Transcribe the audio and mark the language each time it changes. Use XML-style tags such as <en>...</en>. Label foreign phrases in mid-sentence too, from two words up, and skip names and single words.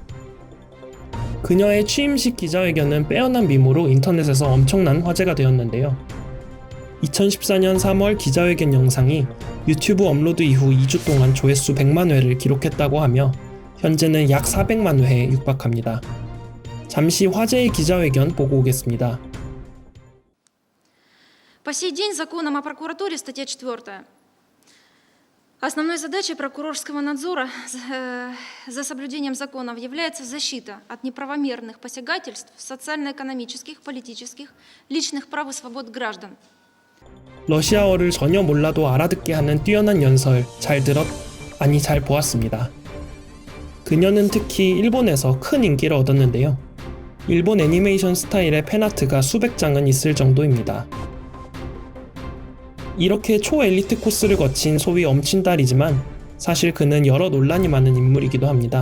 <ko>그녀의 취임식 기자회견은 빼어난 미모로 인터넷에서 엄청난 화제가 되었는데요. 2014년 3월 기자회견 영상이 유튜브 업로드 이후 2주 동안 조회수 100만 회를 기록했다고 하며 현재는 약 400만 회에 육박합니다. 잠시 화제의 기자회견 보고 오겠습니다.</ko> <ru>По сей день законом о прокуратуре, статья 4, основной задачей прокурорского надзора за соблюдением законов является защита от неправомерных посягательств социально-экономических, политических, личных прав и свобод граждан.</ru> <ko>러시아어를 전혀 몰라도 알아듣게 하는 뛰어난 연설, 잘 들었? 아니 잘 보았습니다. 그녀는 특히 일본에서 큰 인기를 얻었는데요. 일본 애니메이션 스타일의 팬아트가 수백 장은 있을 정도입니다. 이렇게 초엘리트 코스를 거친 소위 엄친딸이지만 사실 그는 여러 논란이 많은 인물이기도 합니다.</ko>